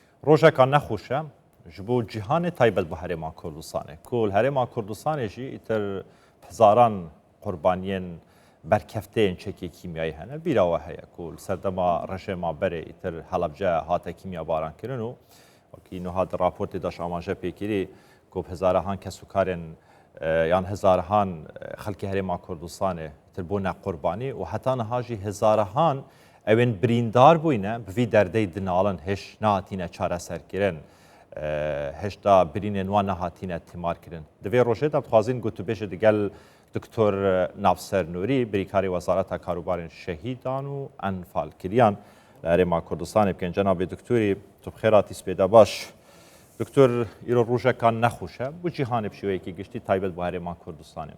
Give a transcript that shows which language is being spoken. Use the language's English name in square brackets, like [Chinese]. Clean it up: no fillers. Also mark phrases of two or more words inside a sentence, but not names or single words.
[Kurdish] ڕۆژێکان نەخۆشە ji bo cîhanê taybet bi herêma Kurdistanê. Ku li herêma Kurdistanê jî îtir hezaran qurbaniyên berkefteyên çekê kîmyayî hene. Bîra we heye ku li ser dema rejêma berê îtir Helebce hate kîmyabarankirin û wekî niha di raportê de şamaje pêkirî ku hezarehan kesûkarên yan hezarehan xelkê herêma Kurdistanê îtir bûne qurbanî û heta niha jî hezarehan evên birîndar bûyne bi vî derdeyê dinalin hêj nehatîne çareserkirin. هێشتا برینên wan nehatîne tîmarkirin. Di vê rojê de dixwazîn gotûbêjê digel Diktor Navser Nûrî, Birîkarê Wezareta Karûbarên Şehîdan û Enfalkiriyan li Herêma Kurdistanê bikin. Cenabê Diktorî, tu bi xêr hatî spêde baş. Diktor, îro rojekan nexweş e, bu cîhanê bi şêweyekî giştî taybet bi Herêma Kurdistanê.